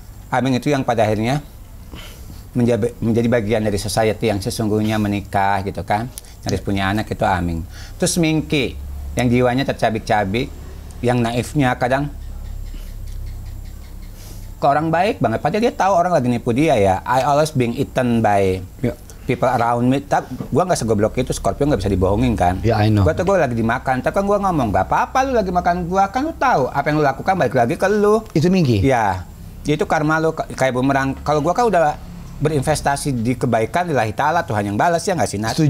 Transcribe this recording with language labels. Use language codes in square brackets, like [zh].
[id] Aming itu yang pada akhirnya menjadi bagian dari society yang sesungguhnya menikah gitu kan. Harus punya anak itu Aming. Terus Mingki yang jiwanya tercabik-cabik, yang naifnya kadang ke orang baik banget. Padahal dia tahu orang lagi nipu dia ya. [en] I always being eaten by people around me. [id] Tapi gue nggak segoblok itu. Scorpio nggak bisa dibohongin kan. [en] Ya, I know. [id] Gue tuh lagi dimakan. Tapi kan gue ngomong gak apa-apa lu lagi makan gue, kan lu tahu apa yang lu lakukan balik lagi ke lu. Itu Mingki? Ya. Itu karma lu kayak bumerang. Kalau gue kan udah berinvestasi di kebaikan, lillahi ta'ala, Tuhan yang balas, ya nggak sih Nat?